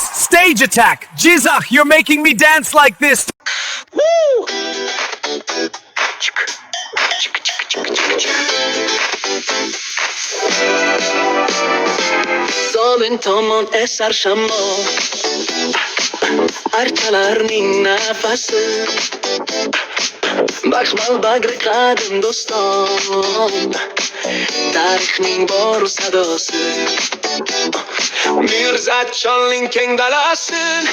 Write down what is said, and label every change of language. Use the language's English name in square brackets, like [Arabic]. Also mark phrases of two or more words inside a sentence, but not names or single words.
[English] Stage attack! Jizah, you're making me dance like this! Woo! [Uzbek] Zomin tomon esar shamol, archalarning nafasi, baxmal bagri qadim do'ston, tarixning bor sadosi, Mirzatcholning keng dalasi,